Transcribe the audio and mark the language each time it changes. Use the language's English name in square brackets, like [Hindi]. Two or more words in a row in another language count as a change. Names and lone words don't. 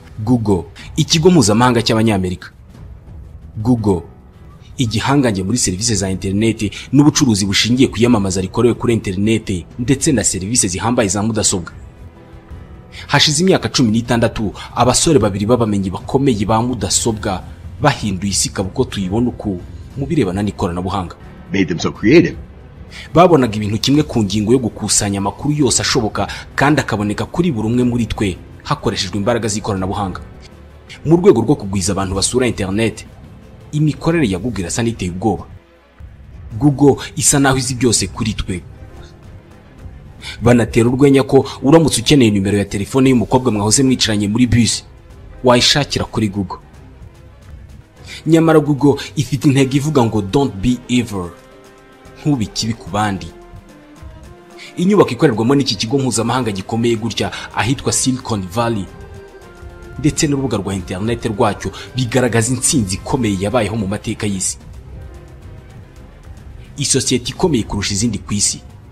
[Kinyarwanda] Google, ikigo mpuzamahanga cy'abanyamerika. Google, igihangange muri serivisi za interineti n'ubucuruzi bushingiye ku iyamamaza rikorewe kuri interineti ndetse na serivisi zihambaye za mudasobwa. Hashize imyaka 16 abasore babiri b'abamenyi bakomeye ba mudasobwa bahinduye isi kabuko tuyibona uko mu birebana n'ikoranabuhanga. [English] Made them so creative. [Kinyarwanda] Babonaga ibintu kimwe ku ngingo yo gukusanya amakuru yose ashoboka kandi akaboneka kuri buri umwe muri twe hakoreshejwe imbaraga z'ikoranabuhanga. Mu rwego rwo kugwiza abantu basura internet, imikorere ya Google irasa n'iteye ubwoba. Google isa naho izi byose kuri twe. Banatera urwenya ko uramutse ukeneye nimero ya telefone y'umukobwa mwahoze mwicaranye muri bus wayishakira kuri Google. Nyamara Google ifite intego ivuga ngo [English] don't be evil, [Kinyarwanda] ntubi kibi ku bandi. Inyubako ikorerwamo n'iki kigo mpuzamahanga gikomeye gutya ahitwa Silicon Valley ndetse n'urubuga rwa internet rwacyo bigaragaza intsinzi ikomeye yabayeho mu mateka y'isi. Isosiyete ikomeye kurusha izindi ku isi.